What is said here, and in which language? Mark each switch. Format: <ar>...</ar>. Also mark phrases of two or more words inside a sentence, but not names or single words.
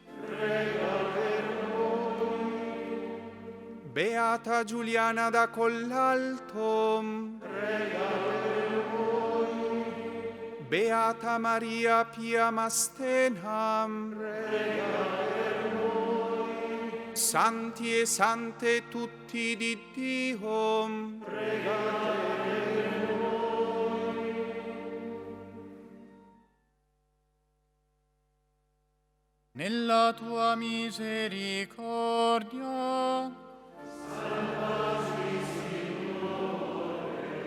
<it>Beata Giuliana da Collalto, Beata Maria Pia Mastenam, prega per noi. Santi e sante tutti di Dio, Pregate per noi. Nella tua misericordia, salvaci, Signore,</it>